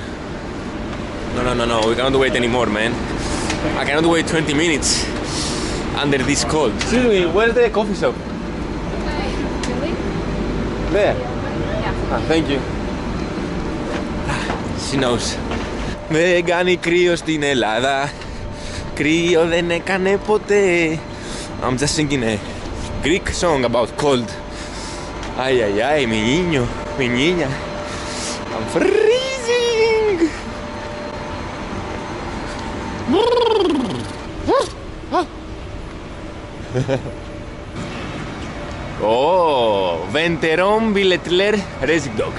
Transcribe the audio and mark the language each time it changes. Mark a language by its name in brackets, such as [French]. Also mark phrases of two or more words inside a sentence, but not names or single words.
[English] No. We cannot wait anymore, man. I cannot wait 20 minutes under this cold. Excuse me, where's the coffee shop? Really? There. Yeah. Thank you. She knows. [Greek] Δεν κάνει κρύο στην Ελλάδα. Κρύο δεν έκανε ποτέ. [English] I'm just singing a Greek song about cold. [Spanish] Ay, mi niño, mi niña. [English] I'm freezing. Oh, Venteron Billetler Racing Dogs.